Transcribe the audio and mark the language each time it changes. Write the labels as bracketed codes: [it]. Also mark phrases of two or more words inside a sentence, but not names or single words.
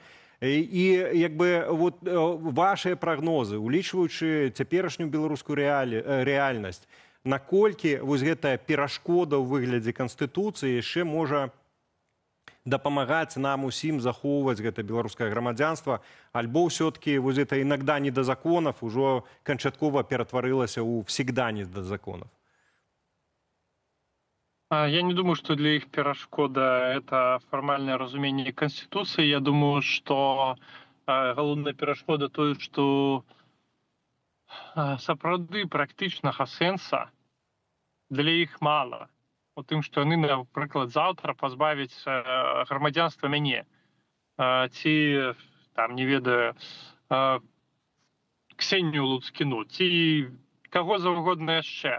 [be] І як бы вот вашыя прагнозы, улічваючы цяперашнюю беларускую рэальнасць, наколькі вось гэтая перашкода ў выглядзе Канстытуцыі яшчэ можа дапамагаць нам усім захоўваць гэта беларускае грамадзянства, альбо ўсё-ткі вось гэта [ru] іногда не да законов [be] ужо канчаткова ператварылася ў [ru] всегда не да законов? Я не думаю, что для их перашкода это формальное разумение Конституции. Я думаю, что [be] галоўная перашкода тое, что сапраўды практычнага сэнса для іх мала. У тым, што яны, напрыклад, заўтра пазбавіць грамадзянства мяне. Ці, там, не ведаю, Ксенію Луцкіну, ці каго заўгодна яшчэ.